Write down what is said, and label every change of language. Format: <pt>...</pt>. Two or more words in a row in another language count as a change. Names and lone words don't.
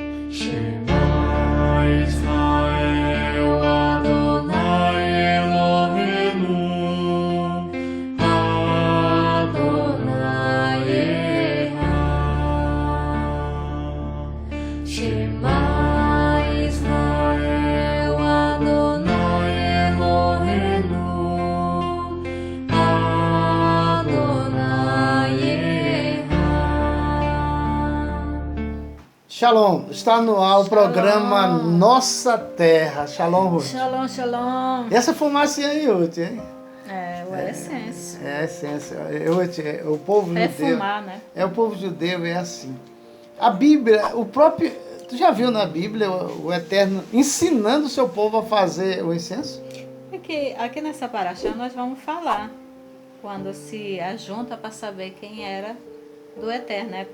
<he>שמע ישראל אדוני אלוהינו אדוני אחד. שמע ישראל אדוני אלוהינו אדוני אחד.</he> <pt>Shalom, está no ar o programa Nossa Terra. Shalom, Ruth.</pt> <he>שלום, שלום.</he> <pt>E essa fumacinha aí, Ruth, hein? É, o essência. É a essência. Ruth, o povo judeu... Fumar, né? O povo judeu é assim. A Bíblia, o próprio... Tu já viu na Bíblia o Eterno ensinando o seu povo a fazer o incenso? Aqui nessa paraxá nós vamos falar quando se ajunta para saber quem era do Eterno, né?</pt>